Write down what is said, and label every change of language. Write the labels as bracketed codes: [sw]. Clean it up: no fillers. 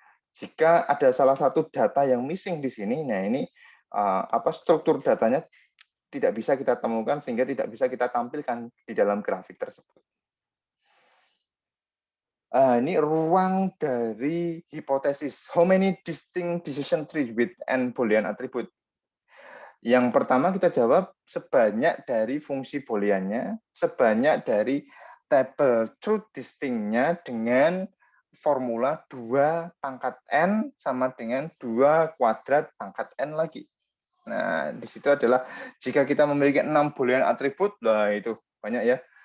[id] Jika ada salah satu data yang missing di sini, nah ini struktur datanya tidak bisa kita temukan sehingga tidak bisa kita tampilkan di dalam grafik tersebut. Ini ruang dari hipotesis. [en] How many distinct decision tree with n boolean attribute? [id] Yang pertama kita jawab sebanyak dari fungsi booleannya, sebanyak dari tabel truth distinct-nya dengan formula 2 pangkat n sama dengan 2 kuadrat pangkat n lagi. Nah, di situ adalah jika kita memiliki 6 boolean atribut, lah itu banyak ya.